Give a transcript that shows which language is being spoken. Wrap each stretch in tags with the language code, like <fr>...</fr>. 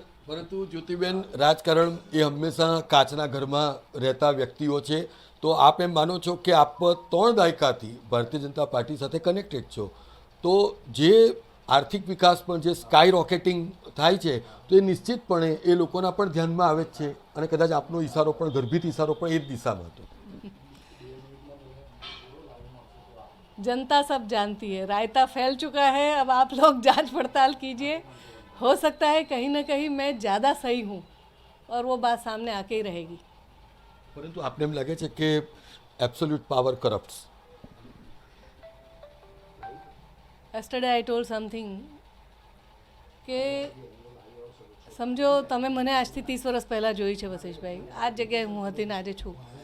<gu>પરંતુ જ્યોતિબેન, રાજકારણ એ હંમેશા કાચના ઘરમાં રહેતા વ્યક્તિઓ છે, તો આપ એમ માનો છો કે આપ 3 દાયકાથી ભારતીય જનતા પાર્ટી સાથે કનેક્ટેડ છો, તો જે આર્થિક વિકાસ પણ જે સ્કાય રોકેટિંગ થાય છે તો એ નિશ્ચિતપણે એ લોકોના પણ ધ્યાનમાં આવે જ છે, અને કદાચ આપનો ઇશારો પણ ગર્ભિત ઇશારો પણ એ જ દિશામાં હતો.</gu> <hi>जनता सब जानती है, रायता फैल चुका है, अब आप लोग जांच पड़ताल कीजिए. हो सकता है कहीं ना कहीं मैं ज़्यादा सही हूँ और वो बात सामने आके ही रहेगी.</hi> <gu>પરંતુ આપને એમ લાગે છે કે</gu> <en>Absolute power corrupts? Yesterday I told something</en> <gu>કે સમજો તમે મને આજથી 30 વર્ષ પહેલાં જોઈ છે વશિષ્ઠભાઈ, આ જ જગ્યાએ હું હતી ને આજે છું.</gu>